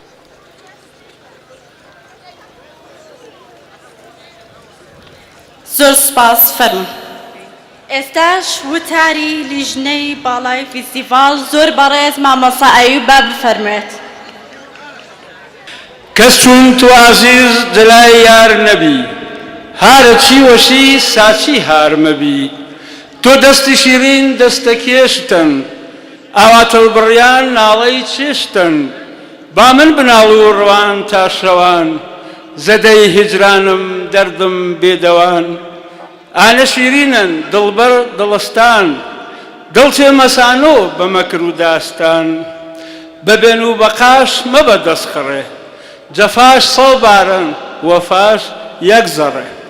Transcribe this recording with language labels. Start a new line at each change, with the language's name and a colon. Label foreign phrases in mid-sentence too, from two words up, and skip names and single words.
Central Kurdish: زۆر سوپاس فەرموون. ئێستاش وتاری لیژنەی باڵای فیستیڤاڵ زۆر بەڕێز مامۆستا ئەیوب با بفەرمێت.
Gurani: کەس چون تو عزیز دلای یار نەبی هارەچی وەشی ساچی هار مەبی تۆ دەستی شیرین دەستە کێشتن ئاواتەڵ بڕیان ناڵەی چێشتن با من بناڵ و ڕوان تا شەوان زەدەی هیجرانم دەردم بێدەوان ئانە شیرینن دڵبەر دڵستان دڵچێ مەسانۆ بە مەکر و داستان بەبێن و بەقاش مەبە دەستخڕێ جەفاش سەڵ بارن وەفاش یەک زەڕێ.